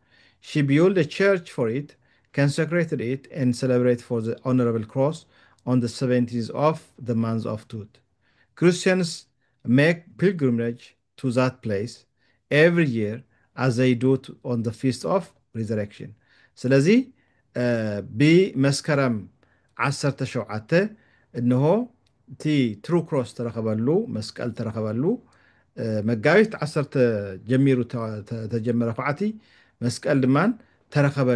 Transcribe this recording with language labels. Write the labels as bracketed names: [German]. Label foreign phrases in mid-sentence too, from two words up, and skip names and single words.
[English] She built a church for it, consecrated it and celebrate for the honorable cross on the 17th of the month of Tut. Christians make pilgrimage to that place every year as they do on the feast of resurrection. [Tigrinya] ስለዚህ ብመስከረም 17 እንሆ እቲ [English] true cross [Tigrinya] ተረኸበሉ መስቀል ተረኸበሉ መጋቢት 10 ጀሚሩ ተጀመረ ኳዕቲ መስቀል ድማን ተረኸበሉ